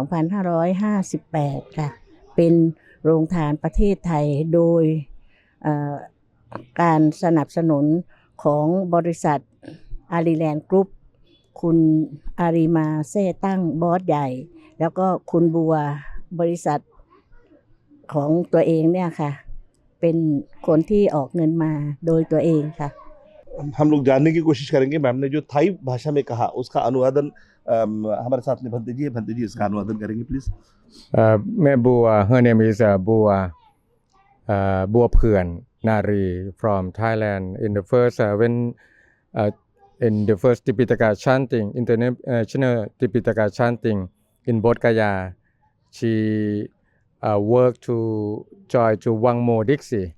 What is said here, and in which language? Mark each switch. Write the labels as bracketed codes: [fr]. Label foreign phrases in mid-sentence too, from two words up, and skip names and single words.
[th] 2558 ค่ะเป็นโรงทานประเทศไทยโดยการสนับสนุนของบริษัทอารีแลนด์กรุ๊ปคุณอารีมาเซ่ตั้งบอสใหญ่แล้วก็คุณบัวบริษัทของตัวเองเนี่ยค่ะเป็นคนที่ออกเงินมาโดยตัวเองค่ะ [hi] हम लोग जानने की कोशिश करेंगे। मैम ने जो थाई भाषा में कहा उसका अनुवादन हमारे साथ में भंते जी इसका अनुवादन करेंगे प्लीज। मैं बुआ, [en] her name is Bua Phuen Nari from Thailand. In the first in the first Tipitaka chanting, international Tipitaka chanting in Bodh Gaya, she worked to join to Wangmo Dixie.